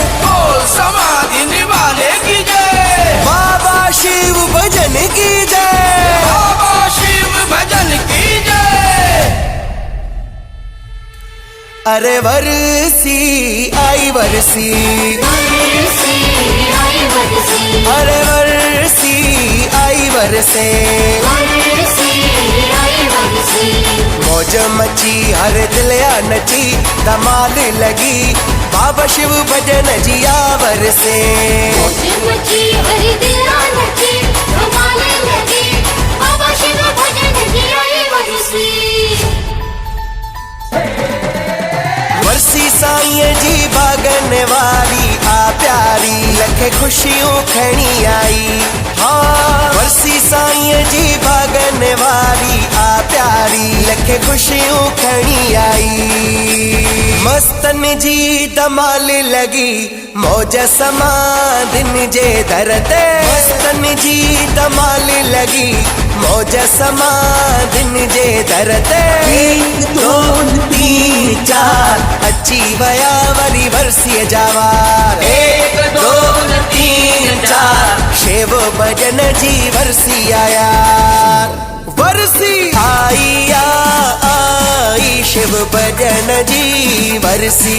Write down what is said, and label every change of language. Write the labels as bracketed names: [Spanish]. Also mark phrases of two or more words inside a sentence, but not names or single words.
[Hindi] बोल समाधि वाले की जय, बाबा शिव भजन की जय, बाबा शिव भजन की जय। [Sindhi] अरे वर्षी आई वर्षी, अरे वर्षी आई वर्षे, मौज मची हर दिलया नची, धमाल लगी बाबा शिव भजन जिया वर्षे। मौज मची हर दिलया नची, धमाल लगी बाबा शिव भजन जिया वर्षे। वर्षी साईं जी बागन वाली आ प्यारी, लखे खुशियों खणी आई। हाँ वर्षी साईं जी बागन वाली आ प्यारी, लखे खुशियों खणी आई। मस्तन जी धमाल लगी मौज समाधिन जे धरते, मस्तन जी धमाल लगी मौज समाधिन जे धरते। 1 2 3 4 अची वया वरी वर्षीअ जवार, 1 2 3 4 शिव भजन जी वर्षी आया। वर्षी आई आई शिव भजन जी वर्षी,